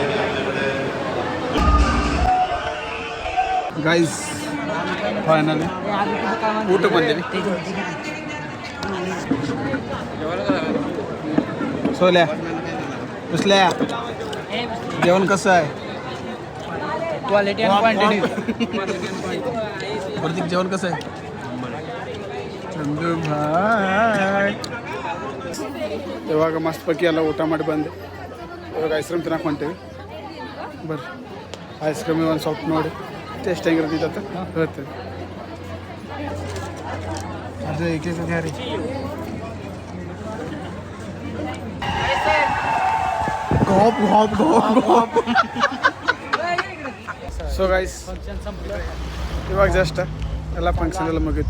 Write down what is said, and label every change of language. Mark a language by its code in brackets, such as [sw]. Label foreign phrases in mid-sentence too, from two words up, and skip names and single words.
[en] guys finally [kn] ಊಟಕ್ಕೆ ಬಂದೀವಿ [mr] सोल्या कसल्या जेवण कसं आहे क्वालिटी आणि क्वांटिटी प्रतीक जेवण कसं आहे चंदू भाई [kn] ಇವಾಗ ಮಸ್ತ್ಪಕ್ಕಿ ಎಲ್ಲ ಊಟ ಮಾಡಿ ಬಂದೆ ಇವಾಗ [en] ice cream [kn] ತಿನ್ನಕ್ಕೆ ಹೊಂಟೀವಿ ಬರ್ರಿ [en] ice cream [kn] ಒಂದು ಸ್ವಲ್ಪ ನೋಡಿ ಟೇಸ್ಟ್ ಹೆಂಗಿರ್ತೈತೆ ಅಂತ ಹೇಳ್ತೀವಿ ಅದು ಏಕೆ ರೀ [en] so guys [kn] ಇವಾಗ ಜಸ್ಟ್ ಎಲ್ಲ ಫಂಕ್ಷನ್ ಎಲ್ಲ ಮುಗೀತು